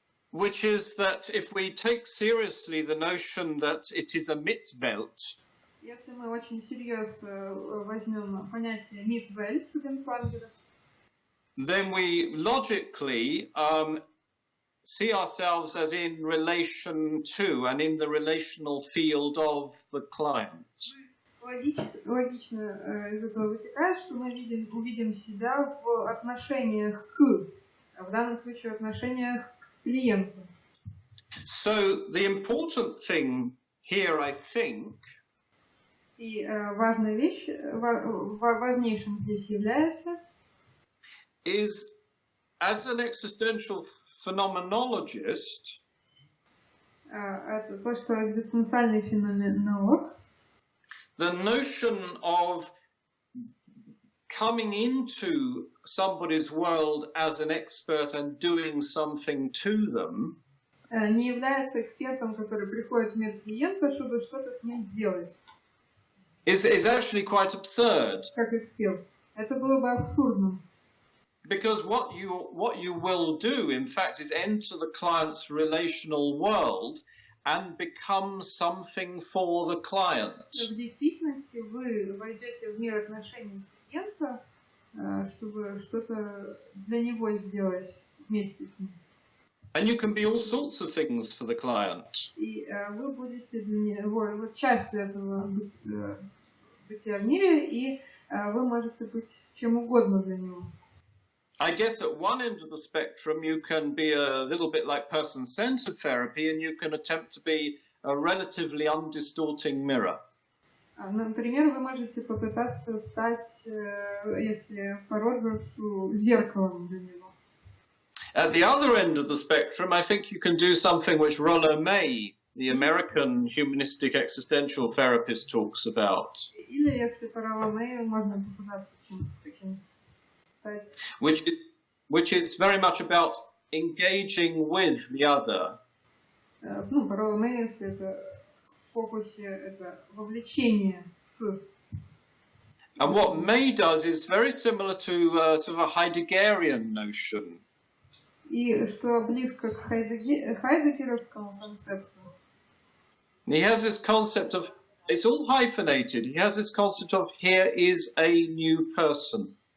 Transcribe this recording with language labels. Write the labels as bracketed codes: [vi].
[en] Which is that if we take seriously the notion that it is a Mitwelt, [ru] если мы очень серьезно возьмем понятие Mitwelt, [en] then we logically see ourselves as in relation to and in the relational field of the client. [ru] Логично из этого вытекает, что мы увидим себя в отношениях к, в данном случае в отношениях к клиенту. [en] So the important thing here, I think, [ru] и важная вещь, важнейшим здесь является, [en] is as an existential phenomenologist, [ru] это то, что экзистенциальный феноменолог, [en] the notion of coming into somebody's world as an expert and doing something to them [ru] не является экспертом, который приходит в мир клиента, чтобы что-то с ним сделать. [en] is actually quite absurd. [ru] Как эксперт. Это было бы абсурдно. [en] Because what you will do, in fact, is enter the client's relational world and become something for the client. [ru] В действительности вы войдете в мир отношений клиента, чтобы что-то для него сделать вместе с ним. [en] And you can be all sorts of things for the client. [ru] И вы будете частью этого бытия в мире, и вы можете быть чем угодно для него. [en] I guess at one end of the spectrum you can be a little bit like person-centered therapy and you can attempt to be a relatively undistorting mirror. [ru] Например, вы можете попытаться стать, если по Роджерсу, зеркалом для него. [en] At the other end of the spectrum, I think you can do something which Rollo May, the American humanistic existential therapist, talks about. [ru] Или если по Ролло Мэю можно попытаться таким стать. [en] Which is very much about engaging with the other. [ru] Ну, по Ролло Мэю, если это в фокусе, это вовлечение с. [en] And what May does is very similar to sort of a Heideggerian notion. [ru] И что близко к хайдеггеровскому концепту. [en] He has this concept of, it's all hyphenated, he has this concept of here is a new person.